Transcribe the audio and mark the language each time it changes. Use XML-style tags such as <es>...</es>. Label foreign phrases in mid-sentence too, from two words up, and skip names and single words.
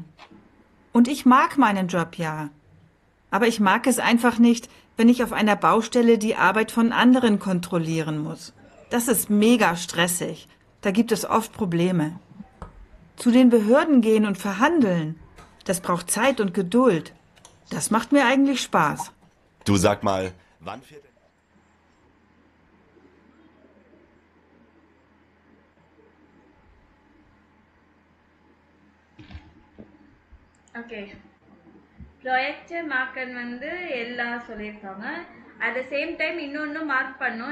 <de>Und ich mag meinen Job ja. Aber ich mag es einfach nicht, wenn ich auf einer Baustelle die Arbeit von anderen kontrollieren muss. Das ist mega stressig. Da gibt es oft Probleme. Zu den Behörden gehen und verhandeln, das braucht Zeit und Geduld. Das macht mir eigentlich Spaß. Du sag mal, wann fährt denn...</de> <ta>ஓகே ப்ராஜெக்ட் மார்க்கன் வந்து எல்லாம் சொல்லியிருக்காங்க.</ta> <en>at the same time</en> <ta>இன்னொன்று மார்க் பண்ணோம்.</ta>